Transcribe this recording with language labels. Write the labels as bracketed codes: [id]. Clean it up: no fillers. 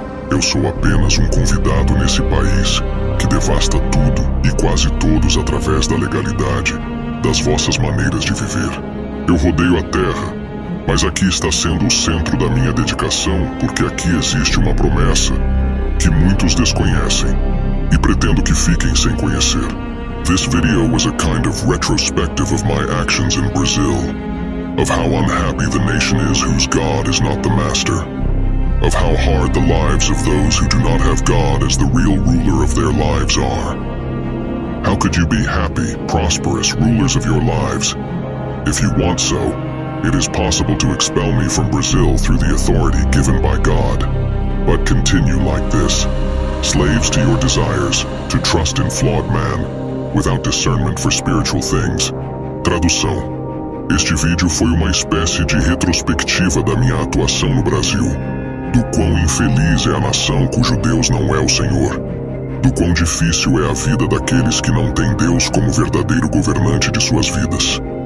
[pt] Eu sou apenas um convidado nesse país que devasta tudo e quase todos através da legalidade, das vossas maneiras de viver. Eu rodeio a terra, mas aqui está sendo o centro da minha dedicação, porque aqui existe uma promessa que muitos desconhecem e pretendo que fiquem sem conhecer. [en] This video was a kind of retrospective of my actions in Brazil, of how unhappy the nation is whose God is not the master, of how hard the lives of those who do not have God as the real ruler of their lives are. How could you be happy, prosperous rulers of your lives? If you want so, it is possible to expel me from Brazil through the authority given by God. But continue like this, slaves to your desires, to trust in flawed man, without discernment for spiritual things. [pt] Tradução. Este vídeo foi uma espécie de retrospectiva da minha atuação no Brasil, do quão infeliz é a nação cujo Deus não é o Senhor, do quão difícil é a vida daqueles que não têm Deus como verdadeiro governante de suas vidas.